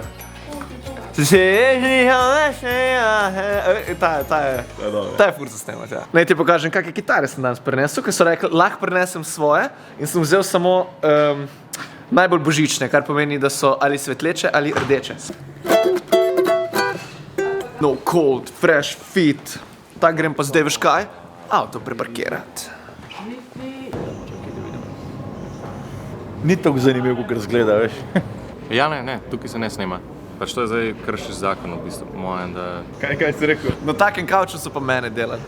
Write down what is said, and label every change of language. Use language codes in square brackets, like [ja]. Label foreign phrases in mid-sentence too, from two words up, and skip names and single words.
[sl] Ta je fur za snemat, ja. Naj ti pokažem, kakve kitare sem danes prinesel, ker so rekli, lahko prinesem svoje in sem vzel samo najbolj božične, kar pomeni, da so ali svetleče ali rdeče. [en] No cold, fresh, fit. [sl] Tak grem pa zdaj, veš kaj? Avto preparkirat. Ni tako zanimivo, kot razgleda, veš. Ja, ne, tukaj se ne snema. Pač to je zdaj kršiš zakon, v bistvu, po mojem, da... Kaj si rekel? Na takem kavču so pa mene delali.